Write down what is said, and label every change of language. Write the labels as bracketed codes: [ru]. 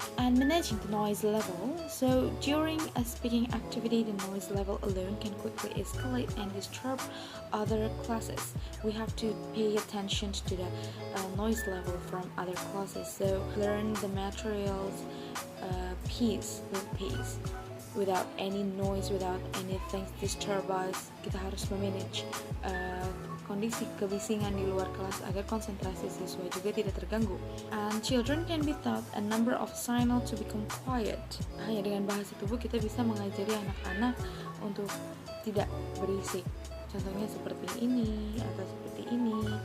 [en] And managing the noise level. So during a speaking activity, the noise level alone can quickly escalate and disturb other classes. We have to pay attention to the noise level from other classes. So learn the materials piece with piece, without any noise, without anything disturb us. [id] Kita harus memanage kondisi kebisingan di luar kelas agar konsentrasi siswa juga tidak terganggu. [en] And children can be taught a number of signals to become quiet. [id] Hanya dengan bahasa tubuh kita bisa mengajari anak-anak untuk tidak berisik. Contohnya seperti ini atau seperti ini.